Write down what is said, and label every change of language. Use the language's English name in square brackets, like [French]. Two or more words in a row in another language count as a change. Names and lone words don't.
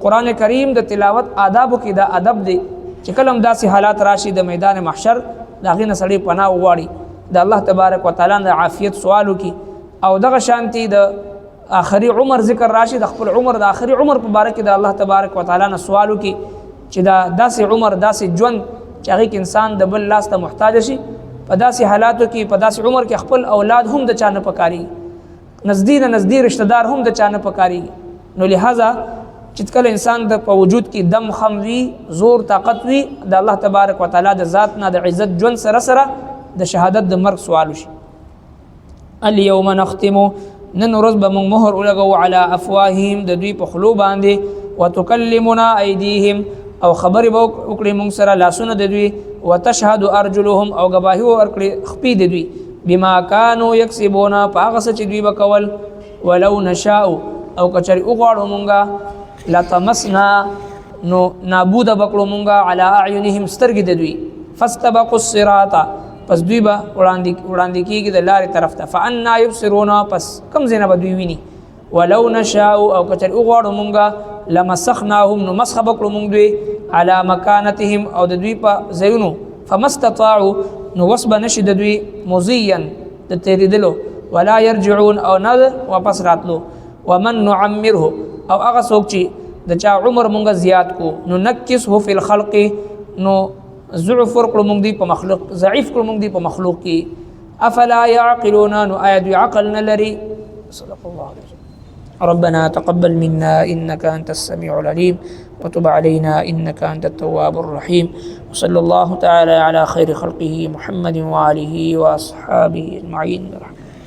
[Pashto] قران کریم د تلاوت آدابو کې دا ادب دي چې کلم داسې حالات راشي د میدان محشر دا غینه سړی پناه وغواړي د [Arabic] الله تبارک وتعالى [Pashto] د عافیت سوالو کې او دغه شانتي د آخري عمر ذکر راشي د خپل عمر د آخري عمر په باره کې د [Arabic] الله تبارک وتعالى [Pashto] نه سوالو کې چې دا داسې عمر داسې ژوند چې هغه انسان د بل لاس ته محتاج شي په داسې حالاتو کې په داسې عمر کې خپل اولاد هم د چانه پکاري نزدې رشتہ دار هم د چانه پکاري نو لہذا چې کله انسان د په وجود کې دم خم وي زور طاقت وي د [Arabic] الله تبارک وتعالى [Pashto] د ذات نه د عزت ژوند سره سره د شهادت د مرګ سوال وشي. [Arabic] اليوم نختم [Pashto] نن ورځ به موږ مهر ولګو [Arabic] على افواههم [Pashto] د دوی په خلو باندې [Arabic] وتكلمنا ايديهم [Pashto] او خبرې به وکړي موږ سره لاسونه د دوی [Arabic] وتشهد ارجلهم [Pashto] او گواهي ورکړي خپې د دوی [Arabic] بما كانوا يكسبون [Pashto] پاغه چې دوی وکول [Arabic] ولو نشاء [Pashto] او کچری وغواړو مونږه لطمسنا نو نابود بکړو مونږه [Arabic] على اعينهم [Pashto] سترګې د دوی [Arabic] فاستبقوا الصراط [Pashto] پس دوی به وړاندې کیږي د لارې طرف ته [Arabic] فانا يبصرون [Pashto] پس کم زینه به دوی ویني [Arabic] ولو نشاء [Pashto] او کچری وغواړو مونږه لمسخناهم نو مسخ بکړو مونږ دوی [Arabic] على مكانتهم [Pashto] او د دوی په ځایونو فمستطاعوا نو وسب نشي د دوی مزيا د تیریدلو [Arabic] ولا يرجعون [Pashto] او نه واپس راتلو [Arabic] ومن نعمره [Pashto] او هغه څوک چې د چا عمر مونږه زیات کو نو [Arabic] نکسه فی الخلق [Pashto] نو ضعف ورکړو مونږ دی په مخلوق ضعیف کړو مونږ دی په مخلوق کې [Arabic] افلا يعقلون [Pashto] نو آیا دوی عقل نه لري. [Arabic] صدق الله علیه وسلم. ربنا تقبل منا انك انت السميع العليم وتب علينا انك انت التواب الرحيم وصلى الله تعالى على خير خلقه محمد وآله واصحابه اجمعين برحمته.